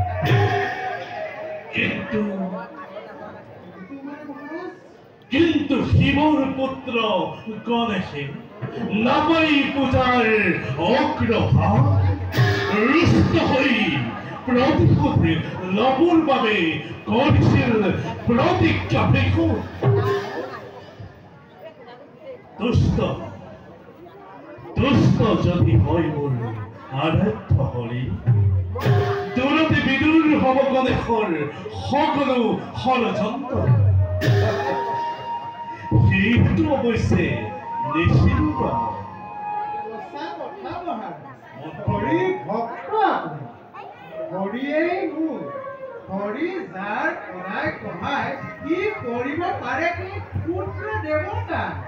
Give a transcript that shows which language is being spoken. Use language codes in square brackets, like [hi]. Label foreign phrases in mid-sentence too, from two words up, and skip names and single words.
[as] কিন্তু শিবর পুত্র গণেশে নাপাই পূজার অগ্রভাগ রুষ্ট হই প্রতিশোধে লবর ভাবে করেছিল প্রতিজ্ঞা দেখো। দুষ্ট যদি হয় মোর আরাধ্য হরি, দূরতে বিদূর হব গণেশর সকল ষড়যন্ত্র। সেইটো অৱশ্যে নিশ্চিন্ত হৰি ভক্ত হৰিয়েই মোৰ, হৰি যাৰ কৰাই কহায় কি কৰিব পাৰে কি পুত্ৰ দেৱতা।